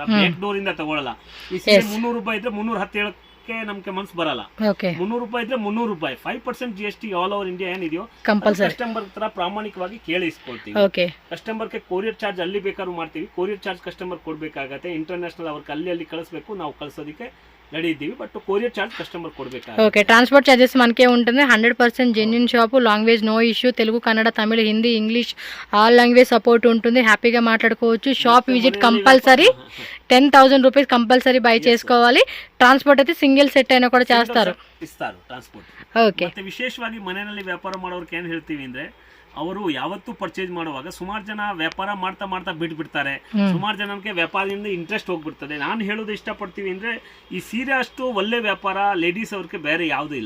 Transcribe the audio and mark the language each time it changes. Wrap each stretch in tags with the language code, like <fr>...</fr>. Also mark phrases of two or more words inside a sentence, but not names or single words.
<en>back door</en> <kn>ಇಂದ ತಗೊಳ್ಳಲ್ಲ. ಈ ಸೀರೆ 300 ರೂಪಾಯಿ ಇದ್ರೆ 317 ನಮ್ಗೆ ಮನ್ಸು ಬರಲ್ಲ. 300 ರೂಪಾಯಿ ಇದ್ರೆ 300 ರೂಪಾಯಿ. 5% GST</kn> <en>all over India</en> <kn>ಏನಿದೆಯೋ ಕಸ್ಟಮರ್ ಹತ್ರ ಪ್ರಾಮಾಣಿಕವಾಗಿ ಕೇಳಿ ಇಸ್ಕೊಳ್ತೀವಿ. ಕಸ್ಟಮರ್ಗೆ</kn> <en>courier charge</en> <kn>ಅಲ್ಲಿ ಬೇಕಾದ್ರೂ ಮಾಡ್ತೀವಿ.</kn> <en>courier charge customer</en> <kn>ಕೊಡ್ಬೇಕಾಗತ್ತೆ. ಇಂಟರ್ನ್ಯಾಷನಲ್ ಅವ್ರಿಗೆ ಅಲ್ಲಿ ಕಳಿಸ್ಬೇಕು, ನಾವು ಕಳ್ಸೋದಕ್ಕೆ రెడీ ఇದ್ದೀವಿ.</kn> <en>but courier charge customer</en> <te>కొడಬೇಕಾಗುತ್ತೆ. ఓకే.</te> <en>transport charges</en> <te>మనకే ఉంటుంది.</te> <en>100% genuine shop. language no issue.</en> <te>తెలుగు, కన్నడ, తమిళ, హిందీ, ఇంగ్లీష్</te> <en>all language support</en> <te>ఉంటుంది. హ్యాపీగా మాట్లాడుకోవచ్చు.</te> <en>shop visit compulsory. 10,000 rupees compulsory buy</en> <te>చేసుకోవాలి. ట్రాన్స్పోర్ట్ అయితే</te> <en>single set</en> <te>అయినా కూడా చేస్తారు, ఇస్తారు ಟ್ರಾನ್ಸ್ಪೋರ್ಟ್.</te> <kn>ಓಕೆ. ಮತ್ತೆ ವಿಶೇಷವಾಗಿ ಮನೆಯಲ್ಲಿ ವ್ಯಾಪಾರ ಮಾಡೋರಿಗೆ ಏನು ಹೇಳ್ತೀವಿ ಅಂದ್ರೆ, ಅವರು ಯಾವತ್ತೂ ಪರ್ಚೇಸ್ ಮಾಡುವಾಗ ಸುಮಾರು ಜನ ವ್ಯಾಪಾರ ಮಾಡ್ತಾ ಮಾಡ್ತಾ ಬಿಟ್ಬಿಡ್ತಾರೆ. ಸುಮಾರು ಜನಕ್ಕೆ ವ್ಯಾಪಾರದಿಂದ ಇಂಟ್ರೆಸ್ಟ್ ಹೋಗ್ಬಿಡ್ತದೆ. ನಾನು ಹೇಳೋದು ಇಷ್ಟಪಡ್ತೀವಿ ಅಂದ್ರೆ, ಈ ಸೀರೆ ಅಷ್ಟು ಒಳ್ಳೆ ವ್ಯಾಪಾರ ಲೇಡೀಸ್ ಅವ್ರಿಗೆ ಬೇರೆ ಯಾವ್ದು ಇಲ್ಲ.</kn>